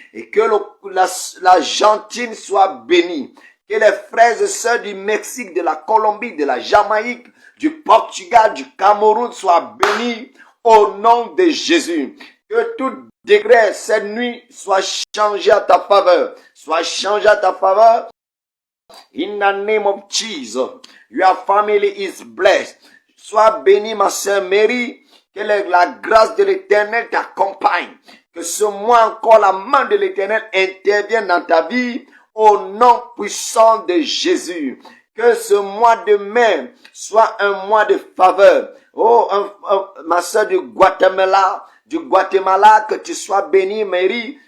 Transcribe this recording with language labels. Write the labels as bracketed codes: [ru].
[fr] Et que l'Argentine soit bénie. Que les frères et sœurs du Mexique, de la Colombie, de la Jamaïque, du Portugal, du Cameroun soient bénis au nom de Jésus. Que tout décret cette nuit soit changé à ta faveur. Soit changé à ta faveur. [en] In the name of Jesus, your family is blessed. [fr] Sois bénie, ma sœur Mary. Que la grâce de l'Éternel t'accompagne. Que ce mois encore, la main de l'Éternel intervienne dans ta vie au nom puissant de Jésus. Que ce mois de mai soit un mois de faveur. Oh, ma sœur du Guatemala, que tu sois bénie, Mary.